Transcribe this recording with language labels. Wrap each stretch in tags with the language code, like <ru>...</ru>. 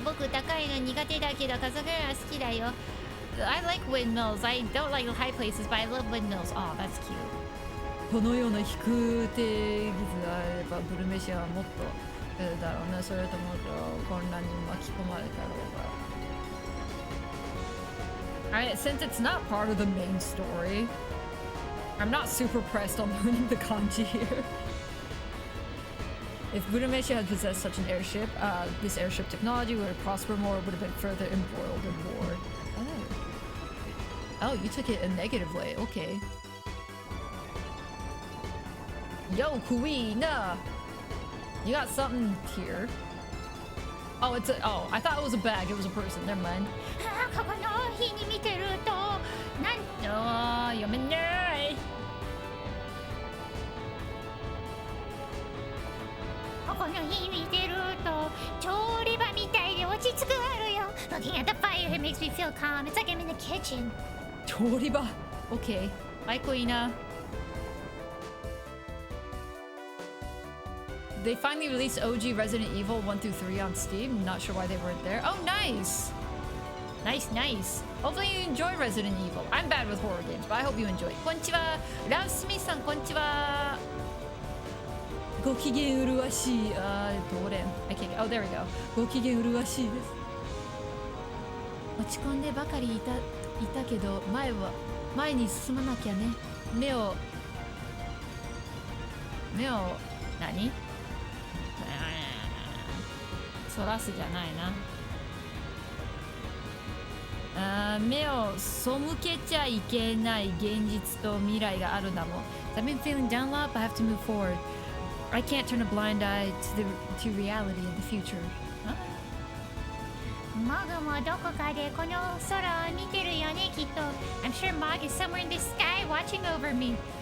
<ja>僕高いの苦手だけど風車好きだよ。</ja> <en>I like windmills. I don't like high places, but I love windmills. Oh, that's cute.</en> <ja>このような飛空艇技術があればブルメシアはもっとだろうな。それとも混乱に巻き込まれたろうが。</ja> <en>Alright, since it's not part of the main story, I'm not super pressed on learning the kanji here. If Budameshi had possessed such an airship, this airship technology would have prospered more, would have been further embroiled in war. Oh, you took it a negative way. Okay. Yo, Kuina! You got something here. Oh, it's a... Oh, I thought it was a bag. It was a person. Never mind.</en> <ja>ここの日に見てるとなんと読めない。この日見てると調理場みたいで落ち着くあるよ</ja> <en>Looking at the fire it makes me feel calm It's like I'm in the kitchen Toriba. Okay. Bye, Queena. They finally released OG Resident Evil 1 through 3 on Steam. Not sure why they weren't there. Oh, nice. Nice. Hopefully you enjoy Resident Evil. I'm bad with horror games, but I hope you enjoy.</en> <ja>Konnichiwa. Rausmi-san, konnichiwa. Gokigen uruwashi.</ja> <en>I can't. Oh, there we go.</en> <ja>Gokigen uruwashi desu. 落ち込んでばかりいたけど前に進まなきゃね。目を何？そらすじゃないな。目を背けちゃいけない現実と未来があるんだもん。</ja> <en>I've been feeling down a lot, but I have to move forward. I can't turn a blind eye to reality in the future.</en> <ja>モグもどこかでこの空を見てるよねきっと</ja> <en>I'm sure Mog is somewhere in the sky watching over me</en>